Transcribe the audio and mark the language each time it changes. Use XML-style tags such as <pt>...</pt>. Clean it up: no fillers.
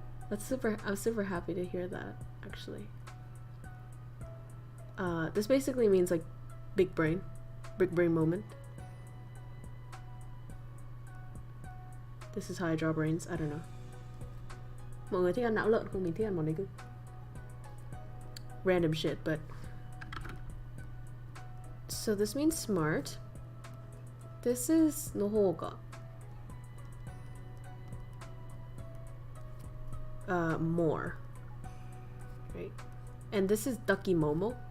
<en>I'm super happy to hear that, actually. This basically means like big brain moment. This is how I draw brains. I don't know.</en> <vi>Mọi người thích ăn não lợn không? Mình thích ăn món đấy cơ.</vi> <en>Random shit, but so this means smart. This is 노호가. More. Right? And this is Ducky Momo.</en>